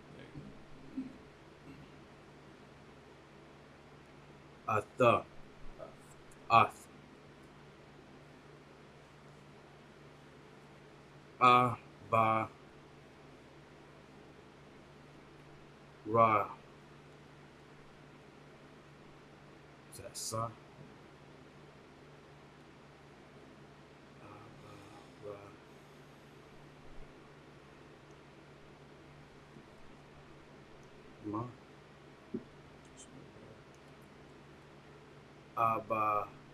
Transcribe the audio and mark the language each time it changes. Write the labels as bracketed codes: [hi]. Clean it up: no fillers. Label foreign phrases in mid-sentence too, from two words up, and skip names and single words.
[en] Atha. Ath. Ba. Ra. Is that sa? Ra. Ma. Aba.